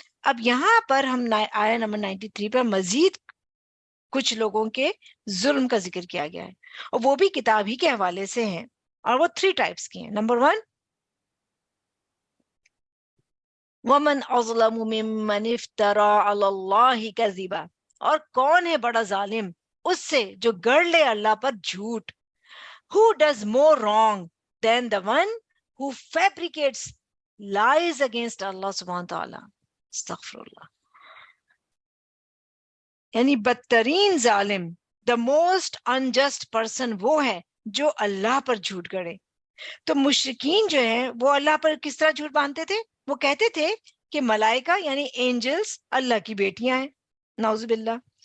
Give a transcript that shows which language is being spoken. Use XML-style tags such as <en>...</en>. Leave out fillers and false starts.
<ur>اب یہاں پر ہم آیہ نمبر 93 پر مزید کچھ لوگوں کے ظلم کا ذکر کیا گیا ہے اور وہ بھی کتاب ہی کے حوالے سے ہیں اور وہ 3 ٹائپس کی ہیں. نمبر 1</ur> <ar>وَمَنْ أَظْلَمُ مِمَّنِ افْتَرَىٰ عَلَى اللَّهِ كَذِبًا،</ar> <ur>اور کون ہے بڑا ظالم اس سے جو گڑ لے اللہ پر جھوٹ.</ur> <en>Who does more wrong than the one who fabricates lies against Allah</en> <ar>subhanahu wa ta'ala. Astaghfirullah.</ar> <ur>یعنی بدترین ظالم,</ur> <en>the most unjust person</en> <ur>وہ ہے جو اللہ پر جھوٹ گڑے. تو مشرکین جو ہیں وہ اللہ پر کس طرح جھوٹ باندھتے تھے؟ وہ کہتے تھے کہ ملائکہ یعنی اینجلز اللہ کی بیٹیاں ہیں,</ur> <ar>نعوذ باللہ.</ar>